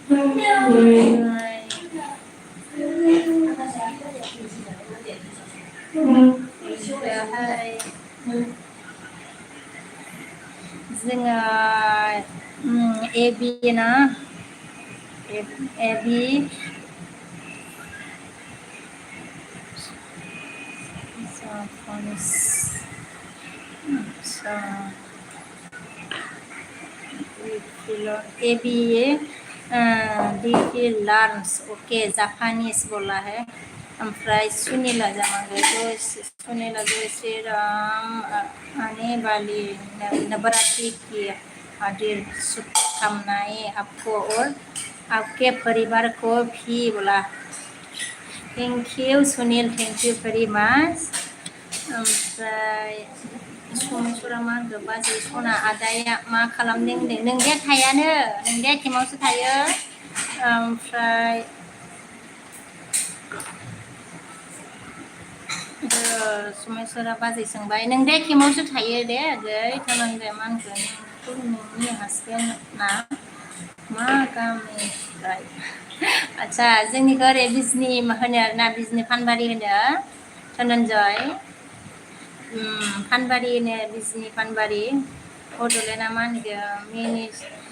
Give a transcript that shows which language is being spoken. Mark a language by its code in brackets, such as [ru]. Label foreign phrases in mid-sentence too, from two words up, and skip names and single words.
[brx] जोङो एबि ना एबि Japanese एबी [en] DP learns [hi] ओके जापानीज बोला है [brx] ओमफ्राय सुनीला जामांगो सुनीला [hi] जय श्री राम आने वाली नवरात्रि की हार्दिक शुभकामनाएं आपको और आपके परिवार को भी बोला [en] Thank you Sunil, thank you very much. [brx] ओमफ्राय समेस्वरा मा होनखो बाजै सना आदाया मा खालामदों होनदों नोंदाया थायानो नोंदाया केमावसो थायो ओमफ्राय समेस्वरा बाजै सोंबाय नोंदाया केमावसो थायो दे आगै थानांदो मा होनखो नोंनि हासबेन्डना मा गामिनिफ्राय आच्छा जोंनिखौ ओरै बिजनि होनो आरोना बिजनि फानबारि होनो धनन्जय फानबारि होनो बिजनि फानबारि बड'लेण्डआ मा होनगोन